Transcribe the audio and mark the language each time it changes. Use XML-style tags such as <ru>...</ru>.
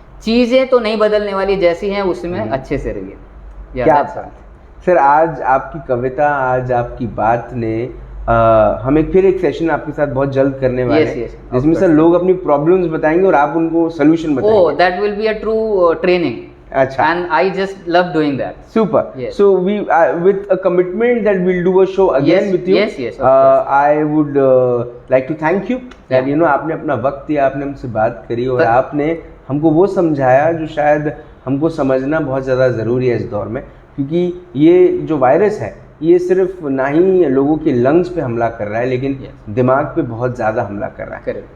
<hi>चीज़ें तो नहीं बदलने वाली, जैसी हैं उसमें अच्छे से रहिए। क्या बात सर, आज आपकी कविता, आज आपकी बात ने हम फिर एक सेशन आपके साथ बहुत जल्द करने वाले हैं, जिसमें सर लोग अपनी प्रॉब्लम्स बताएंगे और आप उनको सोल्यूशन बताएंगे।</hi> <en>Oh, that will be a true training.</en> <hi>अच्छा,</hi> <en>and I just love doing that. Super. Yes. So we with a commitment that we'll do a show again with you. Yes. I would like to thank you that you know</en> <hi>आपने अपना वक्त दिया, आपने हमसे बात करी, और आपने हमको वो समझाया जो शायद हमको समझना बहुत ज़्यादा ज़रूरी है इस दौर में। क्योंकि ये जो वायरस है, ये सिर्फ ना ही लोगों के लंग्स पे हमला कर रहा है, लेकिन दिमाग पे बहुत ज़्यादा हमला कर रहा है।</hi>